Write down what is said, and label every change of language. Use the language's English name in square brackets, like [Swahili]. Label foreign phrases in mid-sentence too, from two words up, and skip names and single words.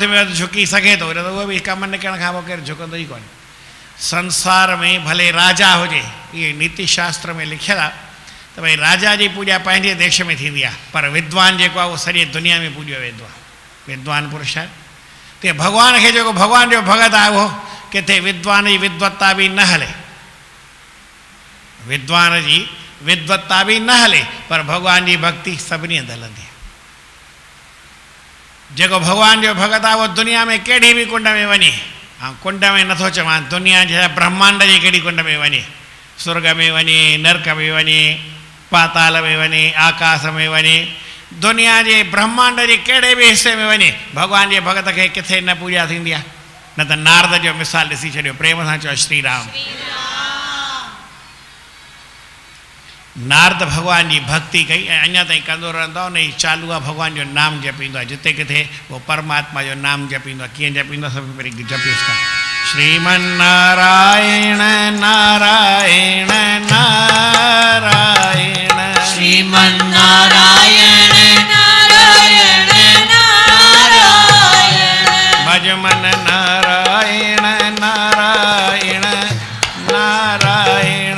[Sindhi] में वधि झुकी सघे थो न त उहो बि कमु निकिरण खां पोइ केरु झुकंदो ई कोन्हे संसार में भले राजा हुजे इहे नीति शास्त्र में लिखियलु आहे त भई राजा जी पूॼा पंहिंजे देश में थींदी आहे पर विद्वान जेको आहे उहो सॼे दुनिया में पूॼियो वेंदो आहे विद्वान पुरुष आहे ते भॻवान खे जेको भॻवान जो भॻत आहे उहो किथे विद्वान जी विद्वत्ता भी न हले, विद्वान जी विद्वत्ता भी न हले, पर भगवान जी भक्ति सभिनी हंधि हलंदी। जेको भगवान जो भगत आहे वो दुनिया में कहिड़ी भी कुंड में वञे, हाँ कुंड में नथो चवां, दुनिया जे ब्रह्मांड जी कहिड़ी कुंड में वञे, स्वर्ग में वञे, नरक में वञे, पाताल में वञे, आकाश में वञे, दुनिया जे ब्रह्मांड जे कहिड़े भी हिस्से में वञे, भगवान जे भगत खे किथे न पूॼा थींदी आहे। न त नारद जो मिसाल ॾिसी छॾियो, प्रेम सां चओ श्री राम। नारद भगवान जी भक्ति कई ऐं अञा ताईं कंदो रहंदो आहे, उन जी चालू आहे भगवान जो नाम जपींदो आहे, जिते किथे वो परमात्मा जो नाम जपींदो आहे। कीअं जपींदो आहे? सभु पहिरीं जपियोसि था, श्रीमन नारायण नारायण नारायण, श्रीमन नारायण नारायण नारायण, भजमन नारायण नारायण नारायण,